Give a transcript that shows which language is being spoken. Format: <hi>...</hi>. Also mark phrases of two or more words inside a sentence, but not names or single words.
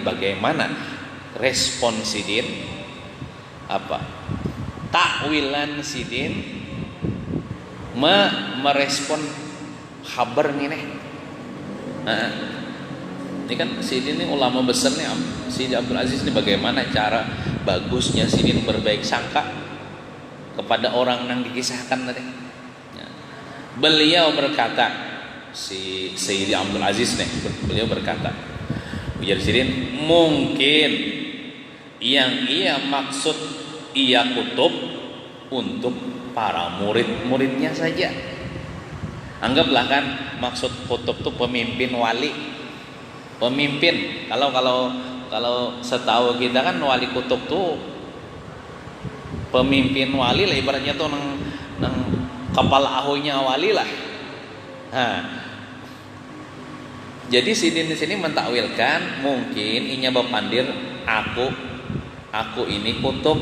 <id>Bagaimana respon Sidin? Apa takwilan Sidin merespon kabar ini nih? Nah, ini kan Sidin ini ulama besar nih, Sayyidi Abdul Aziz ini bagaimana cara bagusnya Sidin berbaik sangka kepada orang yang dikisahkan tadi. Beliau berkata, si Sayyidi Abdul Aziz nih, beliau berkata, ujar Sidin, mungkin yang ia maksud ia kutub untuk para murid-muridnya saja. Anggaplah kan maksud kutub itu pemimpin wali, pemimpin. Kalau setahu kita kan wali kutub tuh pemimpin wali lah ibaratnya tuh nang kepala ahonya wali lah. Nah, jadi Sidin di sini mentakwilkan mungkin</id> <bjn>inya bepandir</bjn> <id>aku ini kutub.</id>